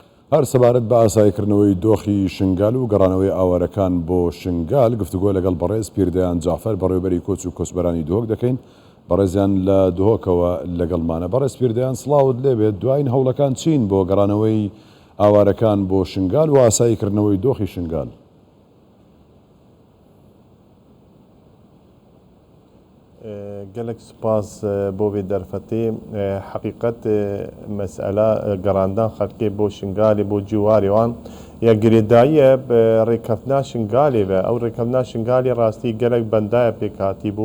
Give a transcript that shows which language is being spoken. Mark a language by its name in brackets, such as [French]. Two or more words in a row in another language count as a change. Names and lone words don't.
[Central Kurdish] هەر سەبارەت بە ئاساییکردنەوەی دۆخی شنگال و گەڕانەوەی ئاوارەکان بۆ شنگال گفتوگۆ لەگەڵ بەڕێز پیردەیان جعفەر بەڕێوەبەری کۆچ و کۆچبەرانی دۆک دەکەین. بەڕێزیان لە دۆکەوە لەگەڵمانە. بەڕێز پیردەیان سڵاوت لێبێت، دوایین هەوڵەکان چین بۆ گەڕانەوەی ئاوارەکان بۆ شنگال و ئاساییکردنەوەی دۆخی شنگال؟ [Kurdish] gelek spas bo vê derfetê heqîqet mesele gerandan xelkê bo şingalê bo ciwarê wan ya girêdayî ye rêkevna şingalê ve ew rêkevna şingalê rastî gelek bendaya pêk hatî bû.